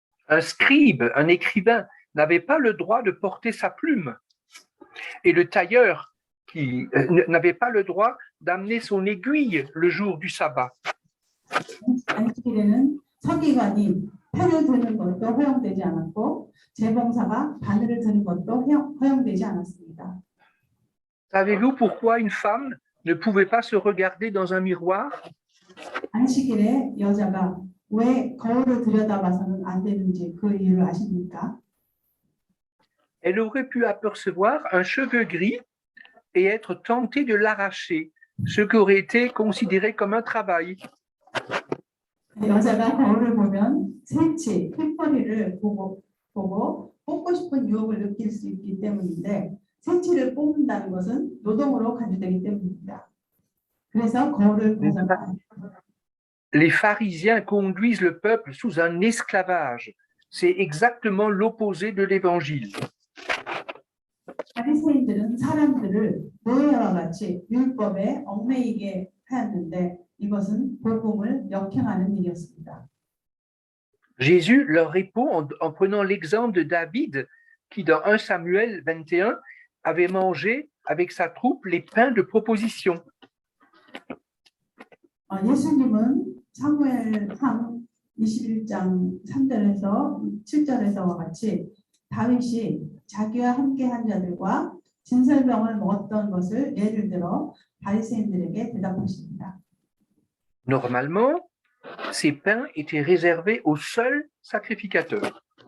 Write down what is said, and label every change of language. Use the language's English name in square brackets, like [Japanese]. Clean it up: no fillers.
[French] Un scribe, un écrivain, n'avait pas le droit de porter sa plume. Et le tailleur qui n'avait pas le droit d'amener son aiguille le jour du sabbat. [Korean] 안식일에는 서기관이 펜을 드는 것도 허용되지 않았고 재봉사가 바늘을 드는 것도 허용되지 않았습니다. [French] Savez-vous pourquoi une femme ne pouvait pas se regarder dans un miroir? [Korean] 안식일에 여자가 왜 거울을 들여다봐서는 안 되는지 그 이유를 아십니까? [French] Elle aurait pu apercevoir un cheveu gris et être tentée de l'arracher, ce qui aurait été considéré comme un travail. [Korean] 여자가 거울을 보면 새치, 핏머리를 보고 뽑고 싶은 유혹을 느낄 수 있기 때문인데 새치를 뽑는다는 것은 노동으로 간주되기 때문입니다. 그래서 거울을 보면 [French] Les pharisiens conduisent le peuple sous un esclavage C'est exactement l'opposé de l'évangile. [Korean] 바리새인들은 사람들을 노예와 같이 율법에 얽매이게 하였는데 이것은 복음을 역행하는 일이었습니다. [French] Jésus leur répond en prenant l'exemple de David qui, dans 1 Samuel 21, avait mangé avec sa troupe les pains de proposition. [Korean] 예수님은 사무엘상 21장 3절에서 7절에서와 같이 다윗이 자기와 함께 한 자들과 진설병을 먹었던 것을 예를 들어 바리새인들에게 대답하십니다. [French] Normalement, ces pains étaient réservés aux seuls sacrificateurs.